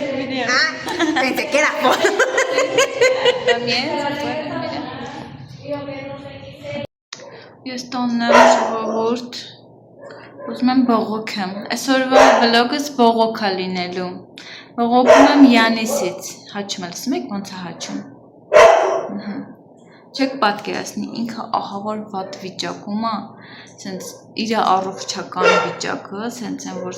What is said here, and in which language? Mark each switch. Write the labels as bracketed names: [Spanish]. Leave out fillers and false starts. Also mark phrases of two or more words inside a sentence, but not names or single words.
[Spanish] Video. Ah, pensé que era foto. También se puede, mira. [Armenian] Ես տոնն եմ ժողովուրդ Ուզում եմ բողոք եմ Այսօրվա վլոգս բողոք է լինելու Բողոքում եմ Յանիսից Հաչում եմ, լսում եք ոնց է հաչում Չեք պատկերացնի ինքը ահավոր վատ վիճակում է Սենց իր առողջական վիճակը Սենց են որ